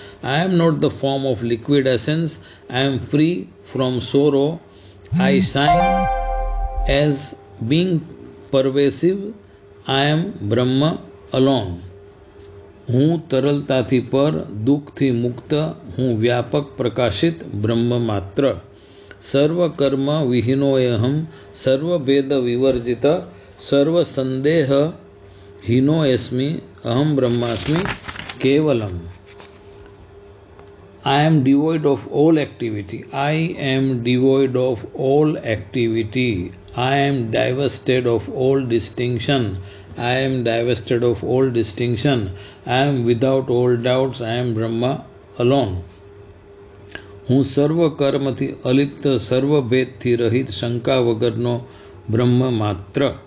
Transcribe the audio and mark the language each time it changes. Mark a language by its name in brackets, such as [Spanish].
[English] I am not the form of liquid essence. I am free from sorrow. I shine as being pervasive. I am Brahma alone. [Gujarati] હું તરલતાથી પર દુઃખથી મુક્ત હું વ્યાપક પ્રકાશિત બ્રહ્મ માત્ર. [Sanskrit] સર્વકર્મ વિહીનોયહમ સર્વભેદ વિવર્જિત સર્વસંદેહ હીનોયસ્મિ અહમ બ્રહ્માસ્મિ કેવલમ. [English] I am devoid of all activity. I am devoid of all activity. I am divested of all distinction. I am divested of all distinction. I am without all doubts. I am Brahma alone. [Gujarati] હું સર્વ કર્મથી અલિપ્ત સર્વભેદથી રહિત શંકા વગરનો બ્રહ્મ માત્ર.